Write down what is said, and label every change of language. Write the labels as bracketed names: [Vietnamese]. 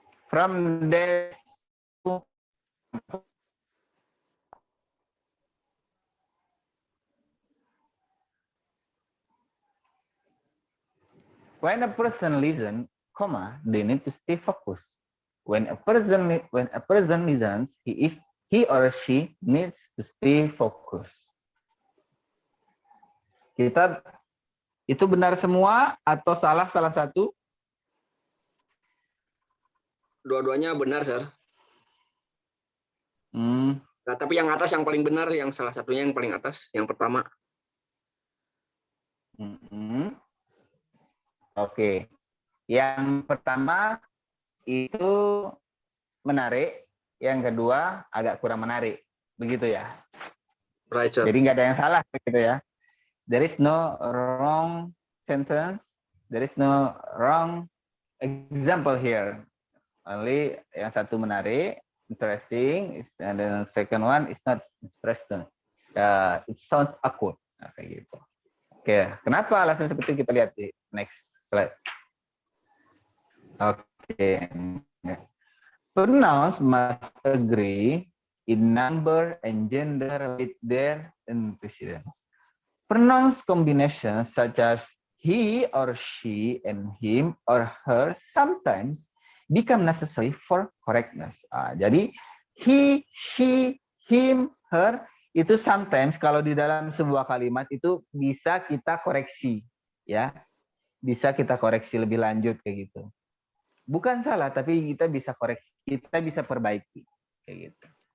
[English] From there to when a person listens, they need to stay focused. When a person listens, he or she needs to stay focused. [Indonesian] Kita itu benar semua atau salah satu? Dua-duanya benar, Sir. Nah, tapi yang atas yang paling benar, yang salah satunya yang paling atas, yang pertama. Oke. Yang pertama itu menarik, yang kedua agak kurang menarik. Begitu ya? [English] Right, sir. [Indonesian] Jadi nggak ada yang salah begitu ya. [English] There is no wrong sentence. There is no wrong example here. Only [Indonesian] yang satu menarik, [English] interesting, and the second one is not interesting. It sounds awkward. [Indonesian] Nah, kayak gitu. Oke, kenapa alasan seperti itu kita lihat di next slide. Oke. [English] Pronouns must agree in number and gender with their antecedents. Pronouns combinations such as he or she and him or her sometimes become necessary for correctness. [Indonesian] Jadi he, she, him, her itu sometimes kalau di dalam sebuah kalimat itu bisa kita koreksi, ya, bisa kita koreksi lebih lanjut kayak gitu. Bukan salah, tapi kita bisa koreksi, kita bisa perbaiki kayak gitu.